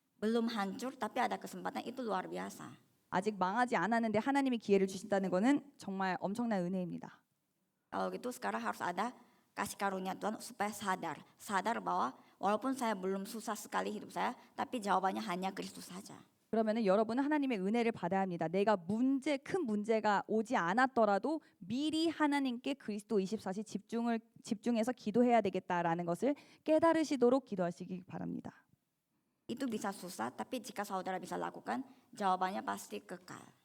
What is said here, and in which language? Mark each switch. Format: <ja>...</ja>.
<id>Belum hancur tapi ada kesempatan, itu luar biasa.</id> <ko>아직 망하지 않았는데 하나님이 기회를 주신다는 것은 정말 엄청난 은혜입니다.</ko> <id>Kalau gitu sekarang harus ada kasih karunia Tuhan supaya sadar bahwa walaupun saya belum susah sekali hidup saya, tapi jawabannya hanya Kristus saja.</id> <ko>그러면은 여러분은 하나님의 은혜를 받아야 합니다. 내가 큰 문제가 오지 않았더라도 미리 하나님께 그리스도 24시 집중해서 기도해야 되겠다라는 것을 깨달으시도록 기도하시기 바랍니다.</ko> <id>Itu bisa susah, tapi jika saudara bisa lakukan, jawabannya pasti kekal.</id>